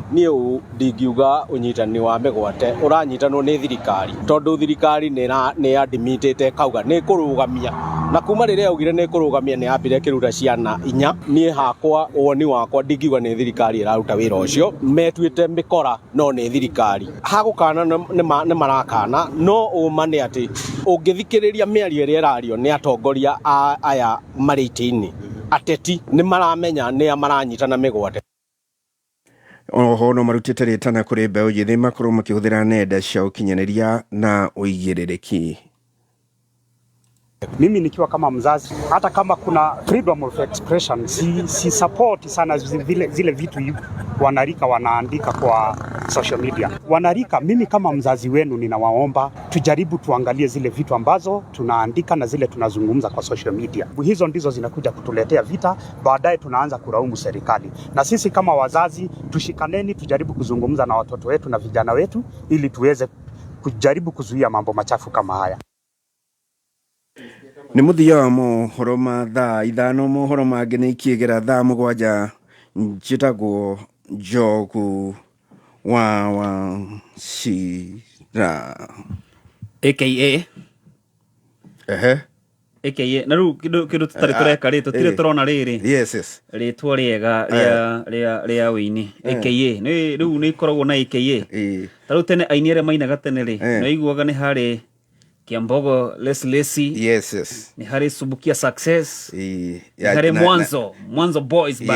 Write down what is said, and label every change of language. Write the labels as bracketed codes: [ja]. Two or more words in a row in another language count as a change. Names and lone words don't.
[ki] nie u ndingiuga unyitani wa migwate uranyitanwo ni thirikari tondu thirikari ni admitite kauga ni kurugamia na kuma rire augire ni kurugamia ni ambire kiruta ciana inya nie hakwa woni wakwa ndingiuga ni thirikari iraruta wira ucio metuite mikora no ni thirikari hagukana ni marakana no umane ati ungithikiriria miario ire radio ni atongoria aya marĩtĩ-inĩ ateti ni maramenya ni amaranyitana migwate. Oho no marutite ritana kuri mbeũ njĩthĩ makorwo makĩhũthĩra nenda cia ũkinyanĩria na ũigĩrĩrĩki. [sw] Mimi nikiwa kama mzazi, hata kama kuna [en] freedom of expression, [sw] si support sana zile vitu wanarika wanaandika kwa [en] social media. [sw] Wanarika, mimi kama mzazi wenu ninawaomba tujaribu tuangalie zile vitu ambazo tunaandika na zile tunazungumza kwa [en] social media. [sw] Hizo ndizo zinakuja kutuletea vita, baadaye tunaanza kulaumu serikali. Na sisi kama wazazi tushikaneni, tujaribu kuzungumza na watoto wetu na vijana wetu ili tuweze kujaribu kuzuia mambo machafu kama haya. [ki] Ni muthia wa mohoro ma thaa ithano mohoro mangĩ nĩ ikiĩgera thaa mũgwanja njĩtagwo Njogu wa Shira aka aka na rĩu kĩndũ tũtarĩ tũreka rĩ tũtirĩ tũrona rĩrĩ rĩtwa rĩega rĩa wĩini aka rĩu nĩ ikoragwo na aka ta rĩu tene aini arĩa mainaga tene rĩ nĩ iguaga nĩ harĩ Kiambogo Lesi ni hari Subukia Success ni hari Mwanzo Boys Band